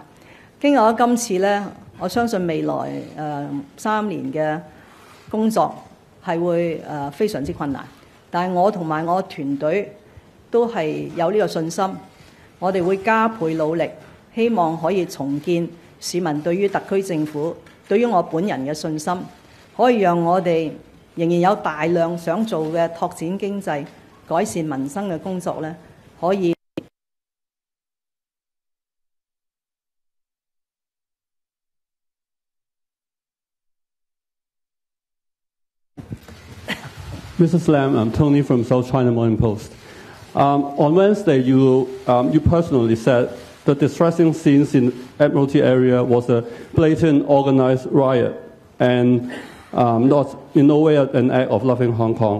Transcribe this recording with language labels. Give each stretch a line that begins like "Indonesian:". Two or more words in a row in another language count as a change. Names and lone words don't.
Cantonese: 經過咗今次呢，我相信未來3年嘅工作係會非常之困難，但係我同埋我團隊都係有呢個信心，我哋會加倍努力，希望可以重建市民對於特區政府、對於我本人嘅信心，可以讓我哋仍然有大量想做嘅拓展經濟、改善民生嘅工作呢，可以。
English: Mrs. Lam, I'm Tony from South China Morning Post. On Wednesday, you personally said the distressing scenes in Admiralty area was a blatant organized riot and not in no way an act of loving Hong Kong.